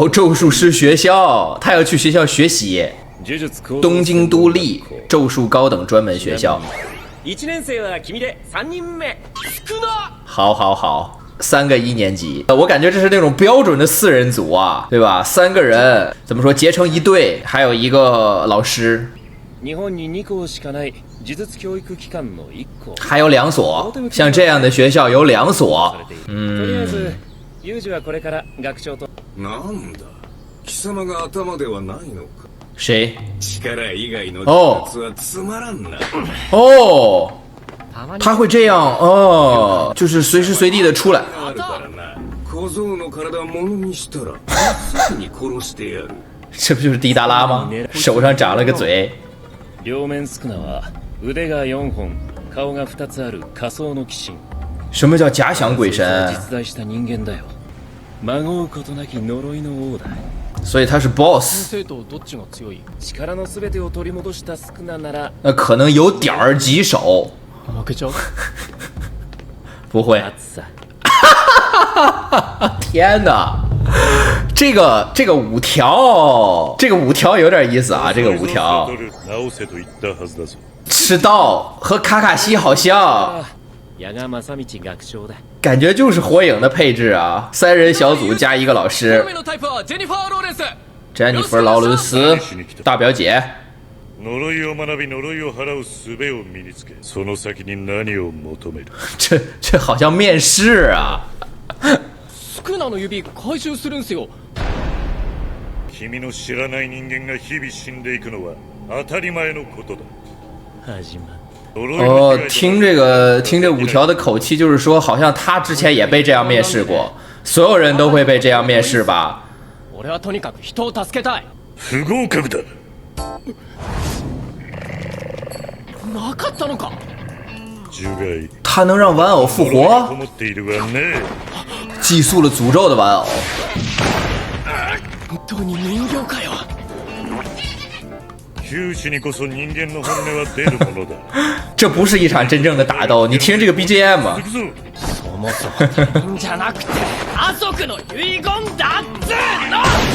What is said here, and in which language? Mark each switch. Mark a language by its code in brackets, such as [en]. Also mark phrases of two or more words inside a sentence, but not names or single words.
[zh] 哦，咒术师学校，他要去学校学习。 [ja] 呪術高 [zh] 东京都立咒术高等专门学校。 [ja] 1年生は君で3人目。少な。 [zh] 好好好，3个1年级，我感觉这是那种标准的4人组啊，对吧？3个人怎么说结成一队，还有一个老师， [ja] 日本に2校しかない呪術教育機関の1 校。 [zh] 还有2所，像这样的学校有2所。 [ja] とりあえずユージはこれから学長と。なんだ貴様が頭ではないのか。 [zh] 谁？ [ja] 力以外の呪術はつまらんな。 [zh] 哦，他会这样哦，就是随时随地的出来。 [ja] あるからな。小僧の体をものにしたらすぐに殺してやる。 [zh] 这不就是迪达拉吗？手上长了个嘴。 [ja] 両面スクナは腕が4本、顔が2つある仮想の鬼神。 [zh] 什么叫假想鬼神？ [ja] 実在した人間だよ。まごうことなき呪いの王だ。 [zh] 所以他是 boss， [ja] 生とどっちが強い？力のすべてを取り戻したスクナなら。 [zh] 那可能有点儿棘手。 [ja] 負けちゃう？ [zh] 不会。 [ja] さ。 [zh] 天哪，这个五条，这个五条有点意思啊，这个五条。吃道和卡卡西好像。 [ja] 矢賀正道学長だ。 [zh] 感觉就是火影的配置啊，3人小组加1个老师。 [ja] のタイプはジェニファー・ローレンス。 [zh] 詹妮弗·劳伦斯，大表姐。 [ja] 呪いを学び呪いを払う術を身につけ、その先に何を求める。 [zh] 这好像面試啊。 [ja] スクナの指回収するんすよ。君の知らない人間が日々死んでいくのは当たり前のことだ。始まる。 [zh] 哦，听这五条的口气，就是说好像他之前也被这样面试过，所有人都会被这样面试吧？ [ja] 俺はとにかく人を助けたい。不合格だ。なかったのか。呪骸。 [zh] 他能让玩偶复活？ [ja] 思っているがね。 [zh] 寄宿了诅咒的玩偶。 [ja] 本当に人形かよ。九死にこそ人間の本音は出るものだ。 [zh] 这不是一场真正的打斗，你听这个 BGM 啊。 [ja] そもそも他人じゃなくて家族の遺言だっつーの。